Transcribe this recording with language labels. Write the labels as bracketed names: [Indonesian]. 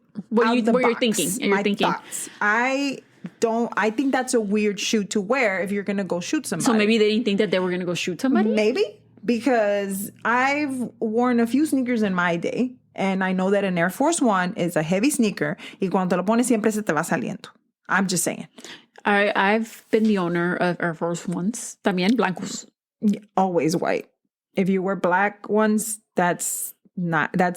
[English] what you're thinking. You're thinking. Thoughts. I think that's a weird shoe to wear if you're going to go shoot somebody. So maybe they didn't think that they were going to go shoot somebody? Maybe. Because I've worn a few sneakers in my day. And I know that an Air Force One is a heavy sneaker. [Spanish] Y cuando te lo pones siempre se te va saliendo. [English] I'm just saying. I've been the owner of Air Force Ones. [Spanish] También blancos. [English] Always white. If you wear black ones, no.